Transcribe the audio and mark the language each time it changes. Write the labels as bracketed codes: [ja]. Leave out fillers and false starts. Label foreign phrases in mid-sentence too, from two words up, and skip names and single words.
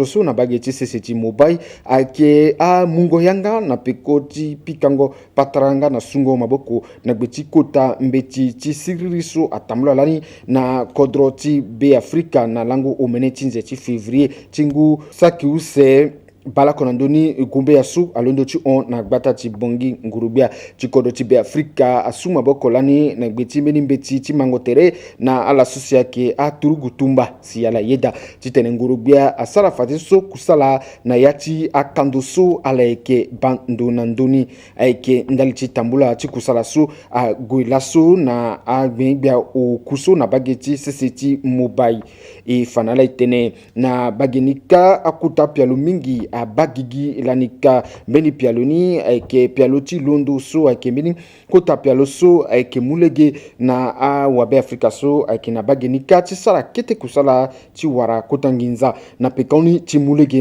[sg] so na bageti seseti mobile ake a mungo yanga na pekoti pikango pataranga na sungo maboko na gbeti kota mbeti ti siririso atamla lani na kodro ti be Afrika na lango omene tinze ti février tingu sakiuse bala konandoni gumbe ya su alondo ti on na gbata ti bongi ngurubia ti kodo ti be Afrika asuma bokolani na gbeti meni mbeti ti mangotere na ala susia ke aturugu tumba si ala yeda ti tene ngurubia asala fati so kusala na yati akando so ala eke bando nandoni eke ndali ti tambula ti kusala so a goila so na agbengbia o kuso na bageti seseti mobile e fanala itene na bagenika akuta pialo mingi abagigi lanika mbeni pialoni eke pialoti londo so eke mbeni kota pialo so eke mulege na wabe Afrika so eke na bagenika ti sara kete kusala ti wara kota nginza na pekauni ti mulege